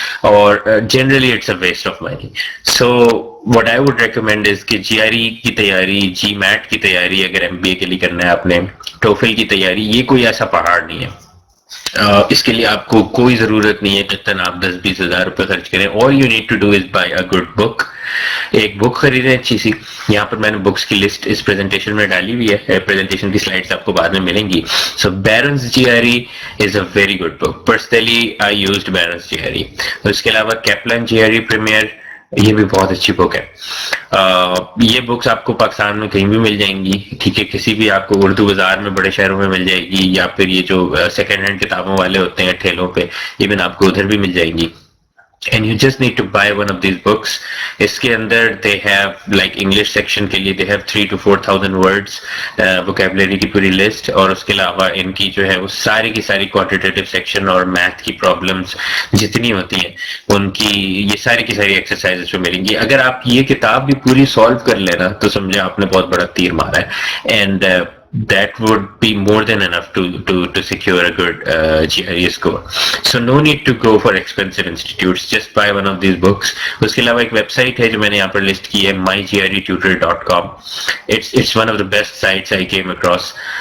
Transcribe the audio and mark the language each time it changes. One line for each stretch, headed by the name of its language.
Urdu: اور generally
English: It's a waste of money. So what I would recommend is
Urdu: کہ جی R E کی تیاری, جی meat کی تیاری اگر ایم بی اے کے لیے کرنا ہے آپ نے, ٹوفل کی تیاری, یہ کوئی ایسا پہاڑ نہیں ہے. اس کے لیے آپ کو کوئی ضرورت نہیں ہے کہ تن آپ 10-20 ہزار روپے خرچ کریں.
English: all you need to do is buy a good book.
Urdu: ایک بک خریدیں اچھی سی. یہاں پر میں نے بکس کی لسٹ اس پریزنٹیشن میں ڈالی ہوئی ہے, پریزنٹیشن کی سلائڈس آپ کو بعد میں ملیں گی.
English: So Barron's G R E is a very good book. Personally I used Barron's G R E.
Urdu: اس کے علاوہ کیپلن جی آر ای پریمیئر, یہ بھی بہت اچھی بک ہے. یہ بکس آپ کو پاکستان میں کہیں بھی مل جائیں گی, ٹھیک ہے, کسی بھی آپ کو اردو بازار میں بڑے شہروں میں مل جائے گی, یا پھر یہ جو سیکنڈ ہینڈ کتابوں والے ہوتے ہیں ٹھیلوں پہ, ایون آپ کو ادھر بھی مل جائیں گی.
English: And you just need to buy one of these books.
Urdu: اس کے اندر
English: they have like
Urdu: English section کے لیے
English: they have 3,000 to 4,000 words
Urdu: vocabulary کی پوری لسٹ, اور اس کے علاوہ ان کی جو ہے وہ ساری کی ساری quantitative section اور میتھ کی problems جتنی ہوتی ہیں ان کی یہ ساری کی ساری ایکسرسائزز پہ ملیں گی. اگر آپ یہ کتاب بھی پوری سالو کر لینا تو سمجھے آپ نے بہت بڑا تیر مارا ہے.
English: And that would be more than enough to secure a good GRE score. So no need to go for expensive institutes, just buy one of these books.
Urdu: اس کے علاوہ ایک ویب سائٹ ہے جو میں نے یہاں پر لسٹ کی ہے, mygretutor.com.
English: It's one of the best sites I came across.